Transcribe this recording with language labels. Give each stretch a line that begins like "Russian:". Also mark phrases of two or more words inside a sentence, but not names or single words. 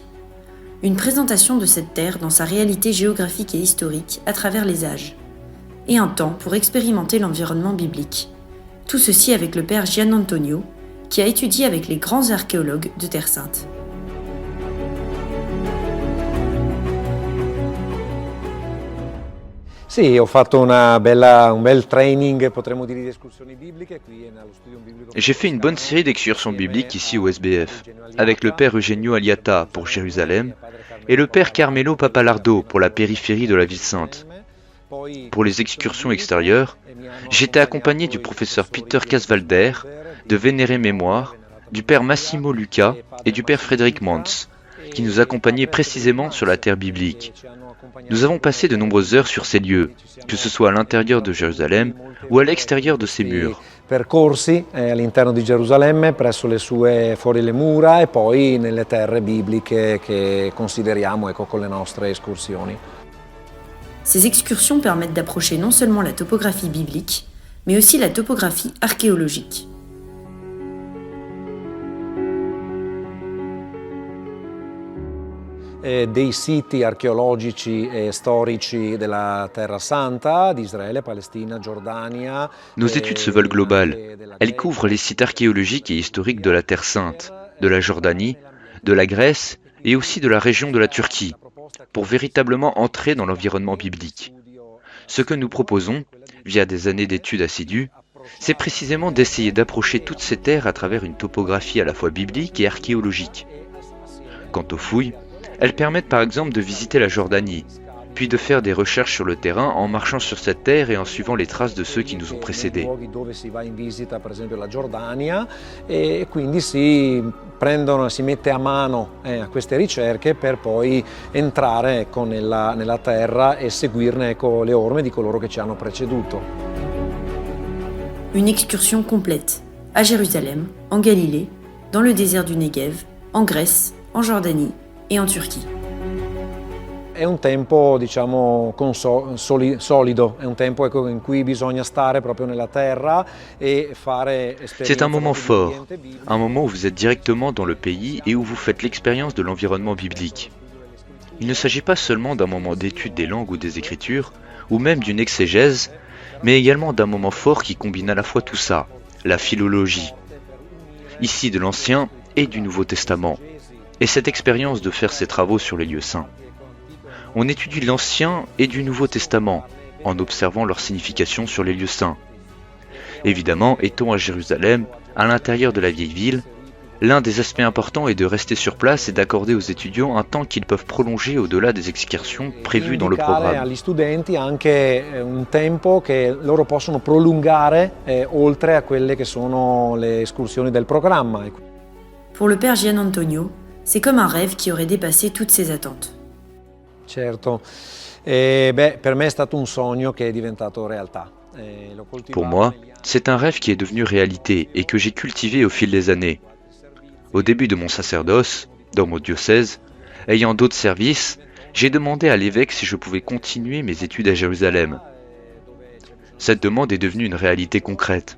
French: Une présentation de cette terre dans sa réalité géographique et historique à travers les âges. Et un temps pour expérimenter l'environnement biblique. Tout ceci avec le père Gian Antonio, qui a étudié avec les grands archéologues de Terre Sainte.
Italian: Sì, ho fatto un bel training, potremmo dire, di escursioni bibliche qui nello Studium Biblico.
French: J'ai fait une bonne série d'excursions bibliques ici au SBF, avec le père Eugenio Aliata pour Jérusalem et le père Carmelo Papalardo pour la périphérie de la ville sainte. Pour les excursions extérieures, j'étais accompagné du professeur Peter Casvalder, de Vénéré Mémoire, du père Massimo Luca et du père Frédéric Mantz, qui nous accompagnaient précisément sur la terre biblique. Nous avons passé de nombreuses heures sur ces lieux, que ce soit à l'intérieur de Jérusalem ou à l'extérieur de ses murs.
Italian: Percorsi all'interno di Gerusalemme, fuori le mura e poi nelle terre bibliche che consideriamo con le nostre escursioni.
French: Ces excursions permettent d'approcher non seulement la topographie biblique, mais aussi la topographie archéologique.
Italian: Dei siti archeologici e storici della Terra Santa, d'Israël, Palestine, Giordania.
French: Nos études se veulent globales. Elles couvrent les sites archéologiques et historiques de la Terre Sainte, de la Jordanie, de la Grèce et aussi de la région de la Turquie, pour véritablement entrer dans l'environnement biblique. Ce que nous proposons, via des années d'études assidues, c'est précisément d'essayer d'approcher toutes ces terres à travers une topographie à la fois biblique et archéologique. Quant aux fouilles, elles permettent par exemple de visiter la Jordanie, puis de faire des recherches sur le terrain en marchant sur cette terre et en suivant les traces de ceux qui nous ont précédés.
Italian: E quindi si mette a mano a queste ricerche per poi entrare nella terra e seguirne le orme di coloro che ci hanno preceduto.
French: Une excursion complète, à Jérusalem, en Galilée, dans le désert du Negev, en Grèce, en Jordanie et en Turquie.
Italian: È un tempo, diciamo, solido, è un tempo in cui bisogna stare proprio nella terra e fare esperienze.
French: C'est un moment fort, un moment où vous êtes directement dans le pays et où vous faites l'expérience de l'environnement biblique. Il ne s'agit pas seulement d'un moment d'étude des langues ou des écritures, ou même d'une exégèse, mais également d'un moment fort qui combine à la fois tout ça, la philologie, ici de l'Ancien et du Nouveau Testament, et cette expérience de faire ces travaux sur les lieux saints. On étudie l'Ancien et du Nouveau Testament, en observant leur signification sur les lieux saints. Évidemment, étant à Jérusalem, à l'intérieur de la vieille ville, l'un des aspects importants est de rester sur place et d'accorder aux étudiants un temps qu'ils peuvent prolonger au-delà des excursions prévues dans le programme.
Italian: Agli studenti anche un tempo che loro possono prolungare oltre a quelle che sono le escursioni del programma.
French: Pour le père Gian Antonio, c'est comme un rêve qui aurait dépassé toutes ses attentes.
Italian: Certo, per me è stato un sogno che è diventato realtà.
French: Pour moi, c'est un rêve qui est devenu réalité et que j'ai cultivé au fil des années. Au début de mon sacerdoce, dans mon diocèse, ayant d'autres services, j'ai demandé à l'évêque si je pouvais continuer mes études à Jérusalem. Cette demande est devenue une réalité concrète.